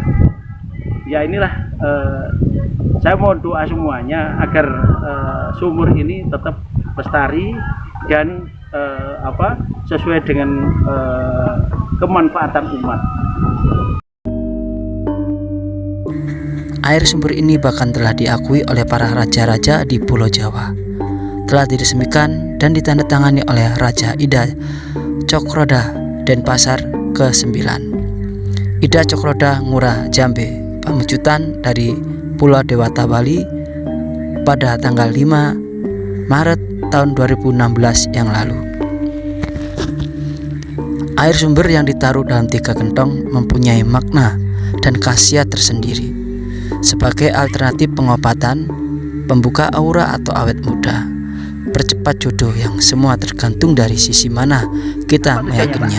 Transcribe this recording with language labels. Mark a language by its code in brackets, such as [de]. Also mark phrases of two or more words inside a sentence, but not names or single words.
[id] Ya inilah, saya mau doa semuanya agar sumur ini tetap lestari dan sesuai dengan kemanfaatan umat. Air sumber ini bahkan telah diakui oleh para raja-raja di Pulau Jawa. Telah diresmikan dan ditandatangani oleh Raja Ida Cokroda Denpasar ke-9, Ida Cokroda Ngurah Jambe Pamujutan dari Pulau Dewata Bali pada tanggal 5 Maret tahun 2016 yang lalu. Air sumber yang ditaruh dalam 3 gentong mempunyai makna dan khasiat tersendiri sebagai alternatif pengobatan, pembuka aura atau awet muda, percepat jodoh yang semua tergantung dari sisi mana kita meyakininya.